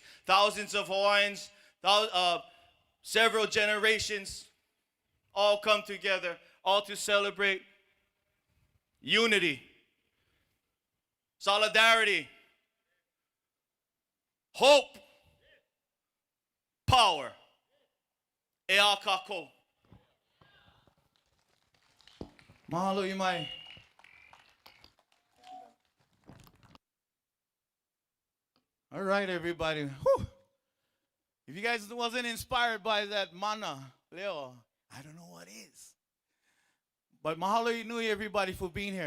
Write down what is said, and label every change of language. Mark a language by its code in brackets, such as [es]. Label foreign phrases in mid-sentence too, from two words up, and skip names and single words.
[en] Thousands of Hawaiians, several generations, all come together, all to celebrate unity, solidarity, hope, power. [haw] E a kako. Mahalo, Iulai. [en] All right, everybody. Whew. If you guys wasn't inspired by that mana, Leo, I don't know what is. But [haw] mahalo nui, [en] everybody, for being here.